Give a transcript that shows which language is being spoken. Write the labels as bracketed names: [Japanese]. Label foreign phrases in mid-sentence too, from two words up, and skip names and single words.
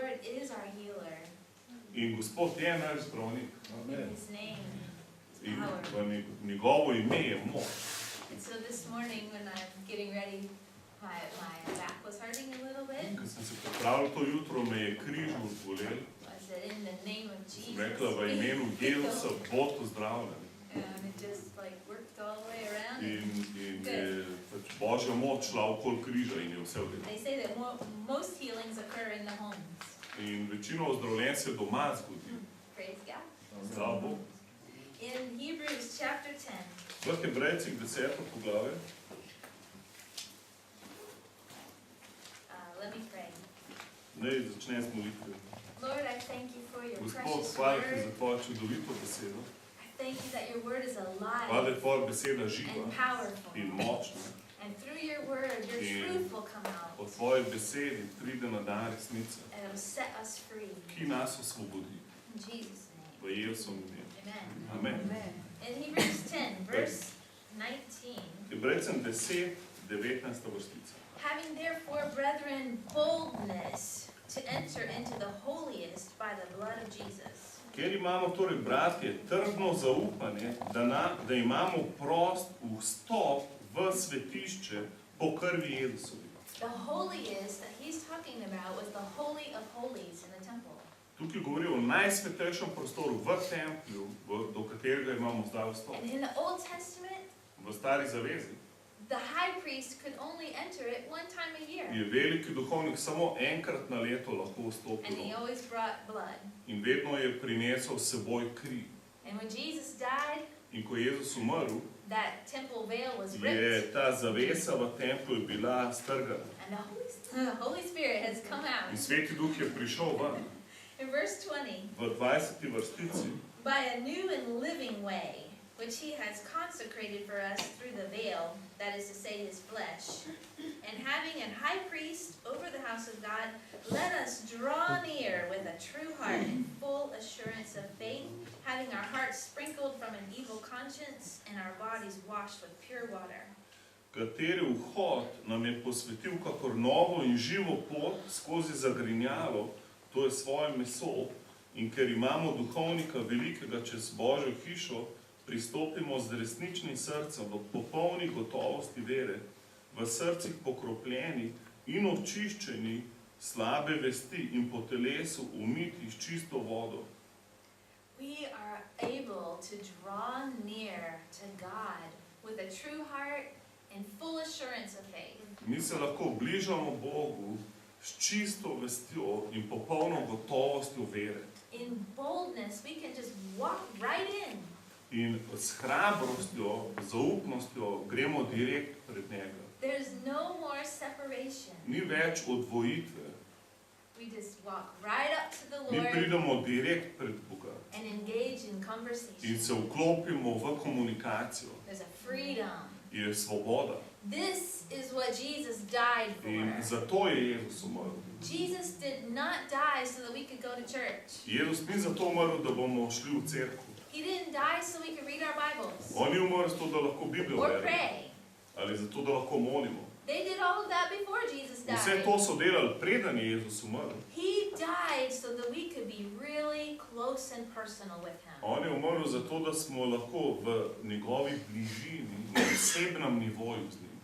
[English] is our healer. [Slovenian] In Gospod je naš zdravnik. [English] In His name is [Slovenian] In [English] power. [Slovenian] v njegovo ime je moč. [English] And so this morning when I'm getting ready, my back was hurting a little bit. [Slovenian] Ko sem se pripravil to jutro, me je križno bolel. [English] I said, in the name of [Slovenian] Sem [English] Jesus. [Slovenian] rekla, v imenu Jezusa bod pozdravljen. [English] And it just like worked all the way around. [Slovenian] In je pač Božja moč šla okoli križa in je vse v redu. [English] They say that most healings occur in the homes. [Slovenian] In večino ozdravljenj se doma zgodi. [English] Praise God. [Slovenian] Slava Bogu. [English] In Hebrews chapter 10. [Slovenian] V Hebrejcih 10. poglavje. [English] Let me pray. [Slovenian] Naj začnem z molitvijo. [English] Lord, I thank you for your [Slovenian] Gospod, [English] precious [Slovenian] hvala ti za [English] word. [Slovenian] tvojo čudovito besedo. [English] I thank you that your word is [Slovenian] Hvala, da [English] alive [Slovenian] je tvoja beseda živa [English] and powerful. [Slovenian] in močna. [English] And through your word, your [Slovenian] In [English] truth will come out. [Slovenian] Po tvoji besedi pride na dan resnica, [English] And it will set us free. [Slovenian] ki nas osvobodi. [English] In Jesus' name. [Slovenian] V Jezusovem imenu. [English] Amen. [Slovenian] Amen. [English] In Hebrews 10, verse 19. [Slovenian] Hebrejcem 10, 19. vrstica. [English] Having therefore, brethren, boldness to enter into the holiest by the blood of Jesus. [Slovenian] Ker imamo torej, bratje, trdno zaupanje, da imamo prost vstop v svetišče po krvi Jezusovi. [English] The holiest that he's talking about was the Holy of Holies in the temple. [Slovenian] Tukaj govori o najsvetejšem prostoru v templju, do katerega imamo zdaj vstop. [English] And in the Old Testament, [Slovenian] V stari zavezi [English] the high priest could only enter it one time a year. [Slovenian] je veliki duhovnik samo enkrat na leto lahko [English] And [Slovenian] vstopil [English] he always brought blood. [Slovenian] in vedno je prinesel s seboj kri. [English] And when Jesus died, [Slovenian] In ko je Jezus umrl, [English] that temple veil was [Slovenian] je [English] ripped. [Slovenian] ta zavesa v templju je bila strgana. [English] And the Holy Spirit has come out. [Slovenian] In Sveti Duh je prišel ven [English] In verse 20, [Slovenian] v 20. vrstici [English] by a new and living way, which he has consecrated for us through the veil, that is to say, his flesh. And having an high priest over the house of God, let us draw near with a true heart and full assurance of faith, having our hearts sprinkled from an evil conscience and our bodies washed with pure water. [Slovenian] kateri vhod nam je posvetil kakor novo in živo pot skozi zagrinjalo, to je svoje meso, in ker imamo duhovnika velikega čez Božjo hišo, pristopimo z resničnim srcem v popolni gotovosti vere, v srcih pokropljeni in očiščeni slabe vesti in po telesu umiti s čisto vodo. [English] We are able to draw near to God with a true heart and full assurance of faith. [Slovenian] Mi se lahko bližamo Bogu s čisto vestjo in popolno gotovostjo vere. [English] In boldness, we can just walk right in. [Slovenian] In s hrabrostjo, zaupnostjo gremo direkt pred njega. [English] There's no more separation. [Slovenian] Ni več odvojitve. [English] We just walk right up to the [Slovenian] Mi [English] Lord [Slovenian] pridemo direkt pred Boga [English] and engage in [Slovenian] in [English] conversation. [Slovenian] se vklopimo v komunikacijo. [English] There's a freedom. [Slovenian] Je svoboda. [English] This is what Jesus died [Slovenian] In [English] for. [Slovenian] zato je Jezus umrl. [English] Jesus did not die so that we could go to church. [Slovenian] Jezus ni zato umrl, da bomo šli v cerkev. [English] He didn't die so we could read our Bibles [Slovenian] On je umrl zato, da lahko Biblijo [English] or [Slovenian] beremo. [English] pray. [Slovenian] Ali zato, da lahko molimo. [English] They did all of that before Jesus [Slovenian] Vse [English] died. [Slovenian] to so delali, preden je Jezus umrl. [English] He died so that we could be really close and personal with him. [Slovenian] On je umrl zato, da smo lahko v njegovi bližini, na osebnem nivoju z njim.